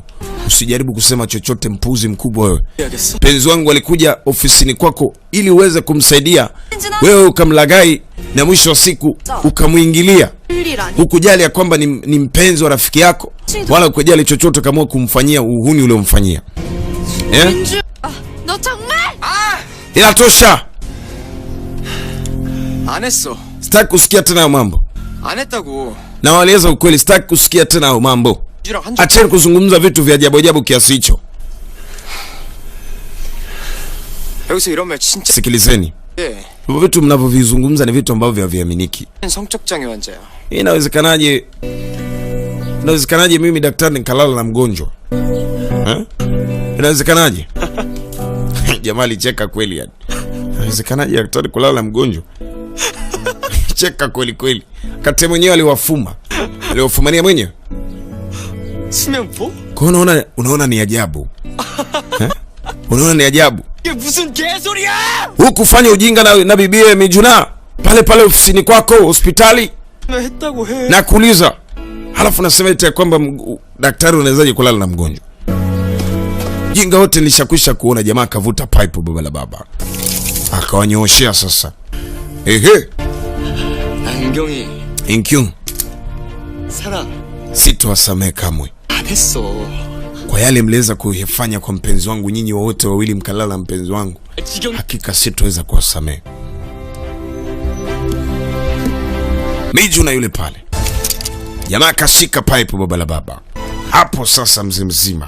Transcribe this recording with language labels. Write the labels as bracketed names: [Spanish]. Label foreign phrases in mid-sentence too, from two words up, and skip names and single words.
[Swahili] Usijaribu kusema chochote mpuzi mkubwa wewe. Penzi wangu alikuja ofisini kwako ili uweze kumsaidia. Wewe ukamlagai na mwisho wa siku ukamuingilia. Hukujali ya kwamba ni mpenzi wa rafiki yako, wala hukujali chochote kama kumfanyia uhuni ule umfanyia. [Korean] 너 정말? [Swahili] Inatosha. [Korean] 안 했어. [Swahili] Sitaki kusikia tena hayo mambo. [Korean] 안 했다고. [Swahili] Na waliweza ukweli, sitaki kusikia tena hayo mambo. Acheni kuzungumza vitu vya ajabu kiasi hicho. [Korean] 여기서 이런 말 진짜. [Swahili] Sikilizeni. Hivyo vitu mnavyovizungumza ni vitu ambavyo haviaminiki. [Korean] 성적 장애 환자야. [Swahili] Inawezekanaje mimi daktari nikalala na mgonjwa? Inawezekanaje? Jamaa alicheka kweli yani. Inawezekanaje daktari kulala na mgonjwa? Cheka kweli. Kati mwenyewe aliwafuma. Aliwafumania mwenyewe. [Korean] 수면 뭐? [Swahili] Kwa unaona ni ajabu. Unaona ni ajabu. [Korean] 이게 무슨 개소리야? [Swahili] Hukufanya ujinga na bibie Mijuna pale ofisini kwako hospitali. [Korean] 했다고 해. [Swahili] Na kuuliza. Halafu nasema eti kwamba daktari unawezaje kulala na mgonjwa? Jinga wote nilishakwisha kuona. Jamaa kavuta pipe baba la baba. Akawanyooshea sasa. [Korean] 안경이. [Swahili] Inkyung. [Korean] 살아. [Swahili] Sitowasamehe kamwe. [Korean] 안 했어. [Swahili] Kwa yale mliweza kuyafanya kwa mpenzi wangu, nyinyi wote wawili mkalala na mpenzi wangu. Hakika sitoweza kuwasamehe. Mijuna yule pale. Jamaa kashika pipe baba la baba. Hapo sasa mzima.